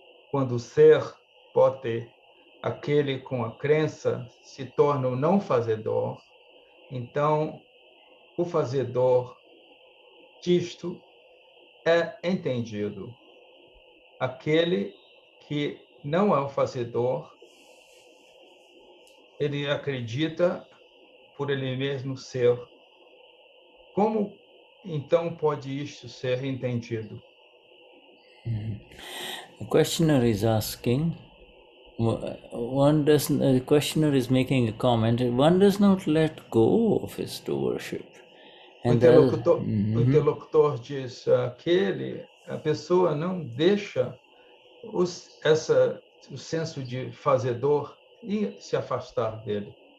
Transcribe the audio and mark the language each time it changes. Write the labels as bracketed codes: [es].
[pt] Quando o ser pode, aquele com a crença, se torna o não fazedor, então o fazedor disto é entendido. Aquele que não é o fazedor ele acredita por ele mesmo ser. Como então pode isto ser entendido? [en] The questioner is asking, the questioner is making a comment, one does not let go of his doership. [pt] O interlocutor diz que a pessoa não deixa o senso de fazedor e se afastar dele.